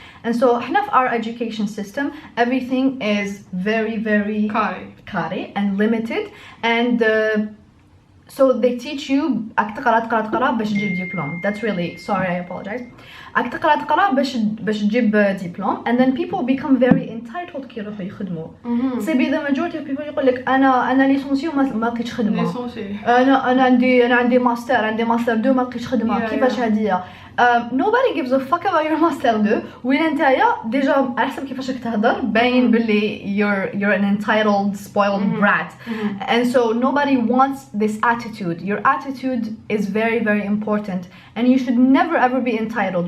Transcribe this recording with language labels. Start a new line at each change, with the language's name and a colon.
English: And so
Arabic: احنا في
English: our education system everything is very curry and limited, and so they teach you
Arabic: تقرا باش تجيب
English: diploma. That's really sorry, I apologize.
Arabic: تقرا باش تجيب
English: diploma, and then people become very entitled
Arabic: كي يروحوا يخدموا. سي
English: the majority of people
Arabic: يقول لك انا ليسونسي وما لقيتش خدمه. انا عندي ماستر 2 ما لقيتش خدمه. كيفاش هاديه؟
English: Nobody gives a fuck about your master 2
Arabic: وين نتايا ديجا على حسب كيفاش تهضر باين باللي
English: you're an entitled spoiled brat. And so nobody wants this attitude. Your attitude is very important, and you should never ever be entitled.